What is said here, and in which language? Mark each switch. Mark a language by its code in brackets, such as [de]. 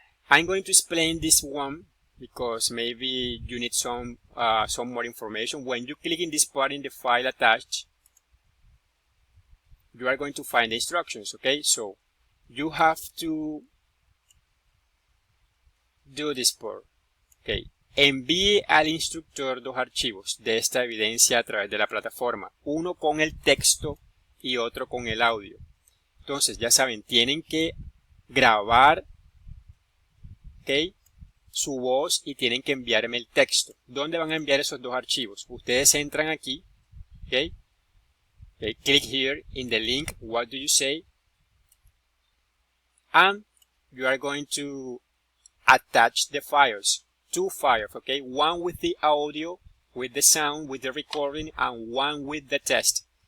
[en] I'm going to explain this one because maybe you need some more information. When you click in this part in the file attached, you are going to find the instructions, okay? So you have to do this part, okay? [es] Envíe al instructor 2 archivos de esta evidencia a través de la plataforma, uno con el texto y otro con el audio. Entonces, ya saben, tienen que grabar, okay, su voz y tienen que enviarme el texto. ¿Dónde van a enviar esos 2 archivos? Ustedes entran aquí, okay? [en] Okay, click here in the link, what do you say? And you are going to attach the files, 2 files, okay? One with the audio, with the sound, with the recording, and one with the test.